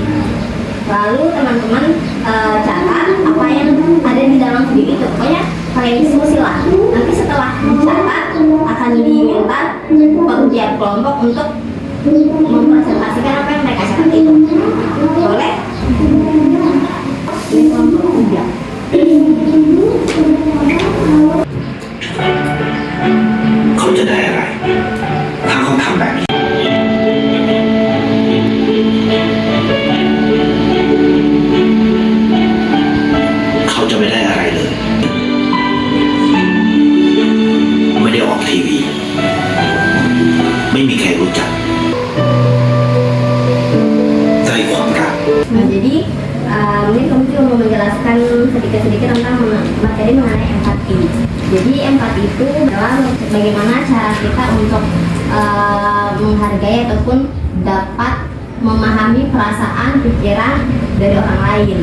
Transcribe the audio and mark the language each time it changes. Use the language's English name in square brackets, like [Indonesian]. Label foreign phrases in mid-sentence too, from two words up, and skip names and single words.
[Indonesian] Lalu teman-teman catat apa yang ada di dalam video itu. Pokoknya kalian diskusi lah. Nanti setelah dicatat akan diminta tiap kelompok untuk mempresentasikan apa yang mereka catat itu. Boleh? Ini kelompok 3. [Thai] เขาจะได้อะไร ถ้าเขาทำแบบนี้ เขาจะไม่ได้อะไรเลย ไม่ได้ออกทีวี ไม่มีใครรู้จัก ได้ความรัก [Indonesian] Nah, jadi mungkin kamu juga mau menjelaskan sedikit-sedikit tentang materi mengenai empati. Jadi empati itu adalah bagaimana cara kita untuk menghargai ataupun dapat memahami perasaan, pikiran dari orang lain.